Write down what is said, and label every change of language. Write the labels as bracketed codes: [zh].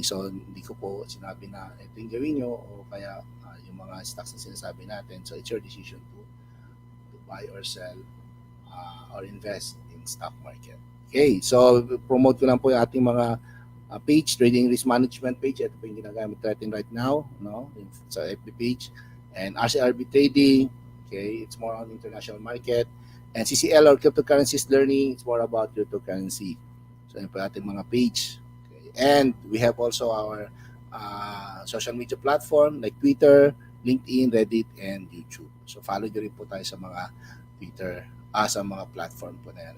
[tl] So hindi ko po sinabi na ito yung gawin nyo o kaya yung mga stocks na sinasabi natin. [en] So it's your decision to buy or sell or invest in stock market. Okay, so promote [tl] ko lang po yung ating mga [en] page, trading risk management page. [tl] Ito po yung ginagamit natin [en] right now, [tl] no? Sa FB page. [en] And RCRB trading, okay, it's more on international market. And CCL or cryptocurrencies learning, it's more about cryptocurrency. [tl] So yun po ating mga page. [en] Okay. And we have also our social media platform like Twitter, LinkedIn, Reddit, and YouTube. [tl] So follow nyo rin po tayo sa mga Twitter, sa mga platform po na yan.